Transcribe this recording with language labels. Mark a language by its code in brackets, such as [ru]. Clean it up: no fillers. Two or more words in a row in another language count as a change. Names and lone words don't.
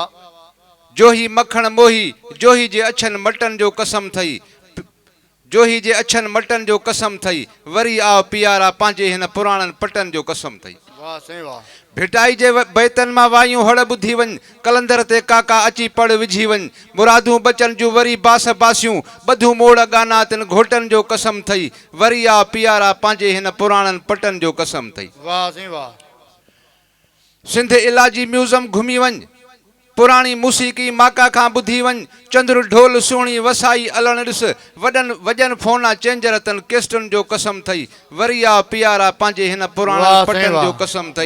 [sd] जोही मखण मोही जोही जे अछनि मटनि जो कसम अथई जोही जे अछनि मटनि जो कसम अथई वरी आ पियारा पंहिंजे हिन पुराणनि पटनि जो कसम अथई वाह साईं वाह भिटाई जे बैतनि मां वायूं हड़ ॿुधी वञ कलंदर ते काका अची पढ़ विझी वञ मुरादूं बचनि जूं वरी बास बासियूं ॿधूं मोड़ गाना तिन घोटनि जो कसम अथई वरी आ पियारा पंहिंजे हिन पुराणनि पटनि जो कसम अथई वाह साईं वाह सिंध इलाजी म्यूज़ियम घुमी वञ पुराणी मूसीक़ी माका खां ॿुधी वञ चंद्र ढोल सुहिणी वसाई अलण ॾिस वॼनि फोना चेंजर तन केस्टनि जो कसम अथई वरी आ पियारा पंहिंजे हिन पुराणनि पटनि जो कसम अथई